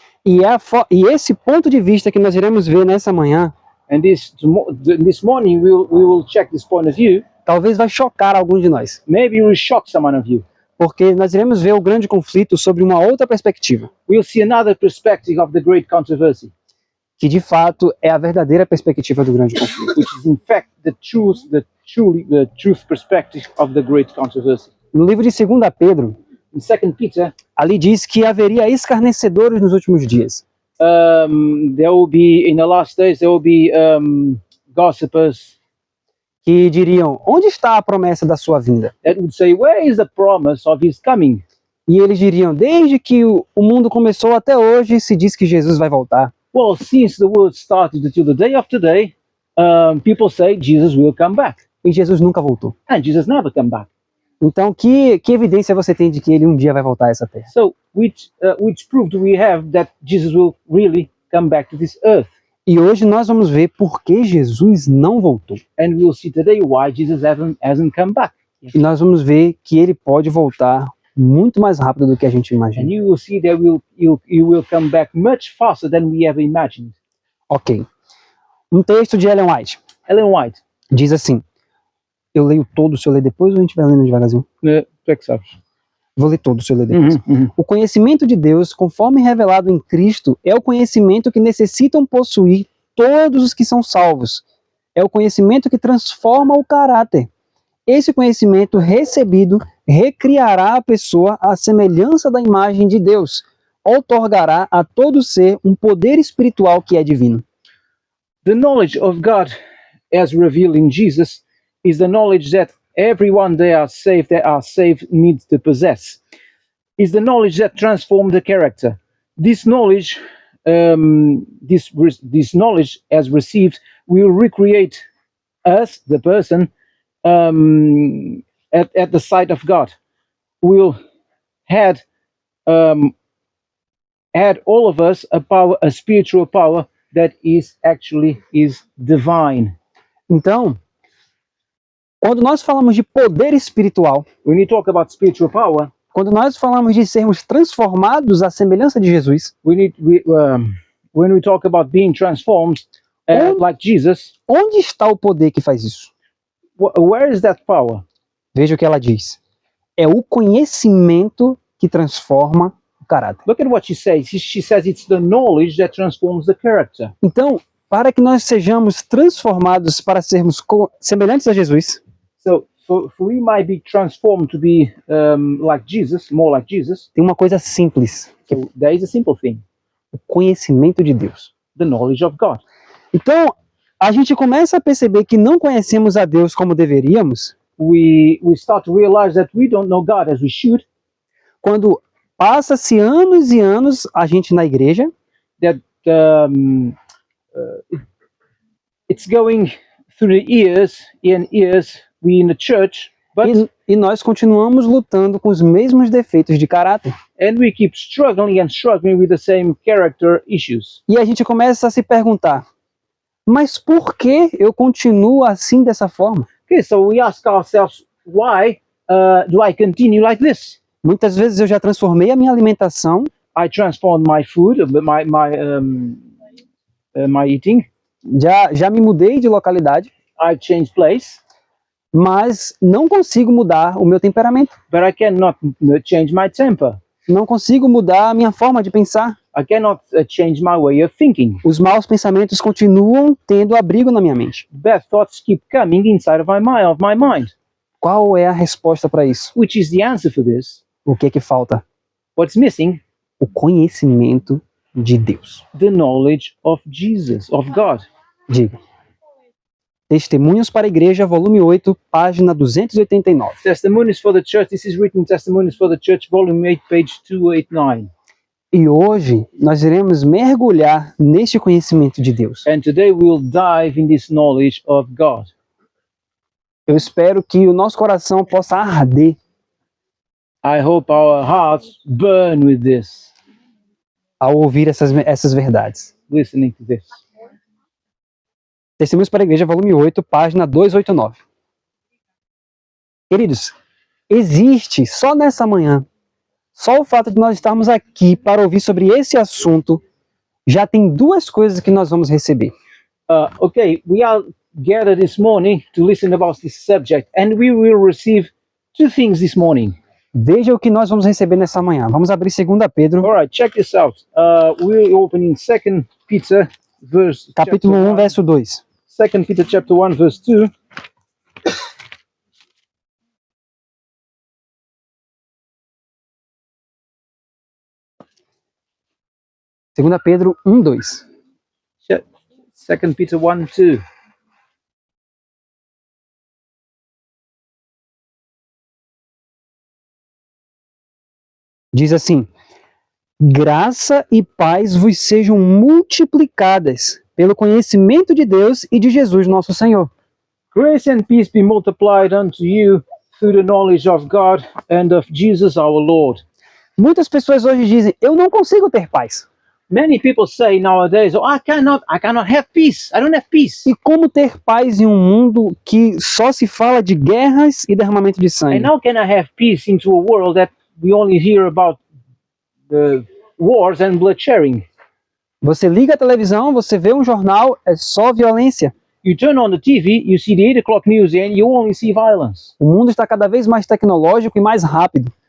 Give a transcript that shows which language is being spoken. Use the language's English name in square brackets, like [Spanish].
[Portuguese] E esse ponto de vista que nós iremos ver nessa manhã, [English] And this morning we will check this point of view. [Portuguese] talvez vai chocar alguns de nós, [English] Maybe it will shock someone of you. [Portuguese] porque nós iremos ver o grande conflito sobre uma outra perspectiva, [English] We'll see another perspective of the great controversy, [Portuguese] que de fato é a verdadeira perspectiva do grande conflito. [English] which is in fact the truth perspective of the great controversy. [Portuguese] No livro de 2 Pedro, [English] In 2 Peter, [Portuguese] ali diz que haveria escarnecedores nos últimos dias. [English] there will be, in the last days, there will be gossipers [Portuguese] Que diriam, onde está a promessa da sua vinda? [English] that would say, where is the promise of his coming? [Portuguese] E eles diriam, desde que o mundo começou até hoje, se diz que Jesus vai voltar. [English] Well, since the world started until the day of today, people say Jesus will come back. [Portuguese] E Jesus nunca voltou. [English] And Jesus never come back. [Portuguese] Então, que evidência você tem de que ele um dia vai voltar a essa terra? [English] So, which proof do we have that Jesus will really come back to this earth? [Portuguese] E hoje nós vamos ver por que Jesus não voltou. [English] And we'll see today why Jesus hasn't come back. [Portuguese] E nós vamos ver que ele pode voltar muito mais rápido do que a gente [English] And [Portuguese] imagina. [English] you will see that he will come back much faster than we ever imagined. [Portuguese] Ok. Um texto de Ellen White [English] Ellen White, [Portuguese] diz assim, eu leio todo, se eu ler depois ou a gente vai lendo devagarzinho? tu é que sabes. Vou ler todo, se eu ler depois. Uhum. O conhecimento de Deus, conforme revelado em Cristo, é o conhecimento que necessitam possuir todos os que são salvos. É o conhecimento que transforma o caráter. Esse conhecimento recebido recriará a pessoa à semelhança da imagem de Deus, outorgará a todo ser um poder espiritual que é divino. [English] The knowledge of God, as revealed in Jesus, is the knowledge that everyone that are saved needs to possess. Is the knowledge that transforms the character. This knowledge, this knowledge, as received, will recreate us, the person, at the sight of God. Will add all of us a spiritual power that is divine. [Portuguese] Então, quando nós falamos de poder espiritual, [English] When you talk about spiritual power, [Portuguese] quando nós falamos de sermos transformados à semelhança de Jesus, [English] when we talk about being transformed like Jesus, [Portuguese] onde está o poder que faz isso? [English] where is that power? [Portuguese] Veja o que ela diz. É o conhecimento que transforma o caráter. [English] Look at what she says. She says it's the knowledge that transforms the character. [Portuguese] Então, para que nós sejamos transformados para sermos semelhantes a Jesus, [English] So for we might be transformed to be like Jesus, more like Jesus. [Portuguese] tem uma coisa simples, [English] So there is a simple thing: [Portuguese] o conhecimento de Deus. [English] the knowledge of God. [Portuguese] Então, a gente começa a perceber que não conhecemos a Deus como deveríamos [English] We start to realize that we don't know God as we should. [Portuguese] quando passa-se anos e anos a gente na igreja, [English] That it's going through the years and years. We in the church, but [Portuguese] e nós continuamos lutando com os mesmos defeitos de caráter. [English] and we keep struggling with the same character issues. [Portuguese] E a gente começa a se perguntar, mas por que eu continuo assim dessa forma? [English] Okay, so we ask ourselves, why do I continue like this? [Portuguese] Muitas vezes eu já transformei a minha alimentação, [English] I transformed my food, my eating. [Portuguese] já me mudei de localidade, [English] I changed place, [Portuguese] mas não consigo mudar o meu temperamento. [English] But I cannot change my temper. [Portuguese] Não consigo mudar a minha forma de pensar. [English] I cannot change my way of thinking. [Portuguese] Os maus pensamentos continuam tendo abrigo na minha mente. [English] Bad thoughts keep coming inside of my mind. [Portuguese] Qual é a resposta para isso? [English] Which is the answer for this? [Portuguese] O que é que falta? [English] What's missing? [Portuguese] O conhecimento de Deus. [English] The knowledge of Jesus, of God. [Portuguese] Diga. Testemunhos para a Igreja, volume 8, página 289. [English] Testimonies for the Church. This is written Testimonies for the Church, volume 8, page 289. [Portuguese] E hoje nós iremos mergulhar neste conhecimento de Deus. [English] And today we'll dive in this knowledge of God. [Portuguese] Eu espero que o nosso coração possa arder [English] I hope our hearts burn with this, [Portuguese] ao ouvir essas verdades. [English] listening to this. [Portuguese] Testemunhos para a Igreja, volume 8, página 289. Queridos, existe só nessa manhã, só o fato de nós estarmos aqui para ouvir sobre esse assunto, já tem duas coisas que nós vamos receber. [English] Okay, we are gathered this morning to listen about this subject, and we will receive two things this morning. [Portuguese] Veja o que nós vamos receber nessa manhã. Vamos abrir 2 Pedro, [English] All right, check this out. We're opening 2 Peter, [Portuguese] capítulo 1, verso 2. [English] 2 Peter chapter 1, verse 2. [Portuguese] Segunda Pedro 1, 2. [English] 2 Peter 1, 2. [Portuguese] Diz assim: graça e paz vos sejam multiplicadas pelo conhecimento de Deus e de Jesus nosso Senhor. [English] Grace and peace be multiplied unto you through the knowledge of God and of Jesus our Lord. [Portuguese] Muitas pessoas hoje dizem: eu não consigo ter paz. [English] Many people say nowadays, oh, I cannot have peace. I don't have peace. [Portuguese] E como ter paz em um mundo que só se fala de guerras e derramamento de sangue? [English] And how can I have peace into a world that we only hear about the wars and bloodshedding? [Portuguese] Você liga a televisão, você vê um jornal, é só violência. [English] You turn on the TV, you see the 8 o'clock news and you only see violence. [Portuguese] O mundo está cada vez mais tecnológico e mais rápido.